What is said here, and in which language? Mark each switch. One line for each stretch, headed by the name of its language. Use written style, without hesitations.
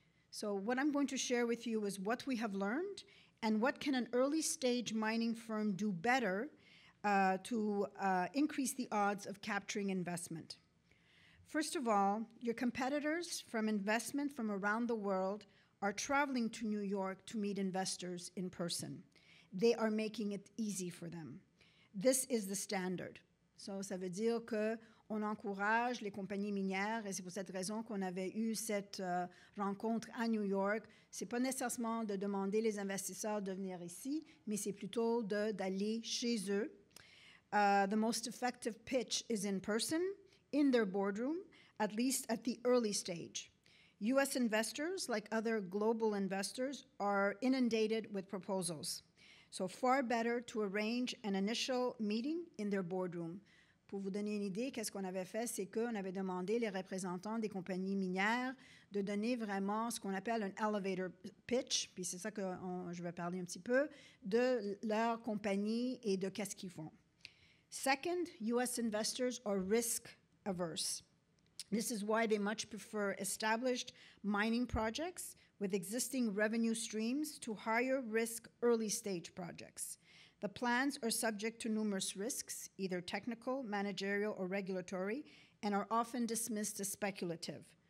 English: So what I'm going to share with you is what we have learned and what can an early stage mining firm do better to increase the odds of capturing investment. First of all, your competitors from investment from around the world are traveling to New York to meet investors in person. They are making it easy for them. This is the standard. So,
French: ça veut dire on encourage les compagnies minières et c'est pour cette raison qu'on avait eu cette rencontre à New York. Ce n'est pas nécessairement de demander les investisseurs de venir ici, mais c'est plutôt d'aller chez eux.
English: The most effective pitch is in person, in their boardroom, at least at the early stage. U.S. investors, like other global investors, are inundated with proposals. So far better to arrange an initial meeting in their boardroom.
French: Pour vous donner une idée, qu'est-ce qu'on avait fait, c'est qu'on avait demandé les représentants des compagnies minières de donner vraiment ce qu'on appelle un elevator pitch, puis c'est ça que je vais parler un petit peu, de leur compagnie et de qu'est-ce qu'ils font.
English: Second, U.S. investors are risk averse. This is why they much prefer established mining projects with existing revenue streams to higher risk early stage projects. The plans are subject to numerous risks, either technical, managerial, or regulatory, and are often dismissed as speculative.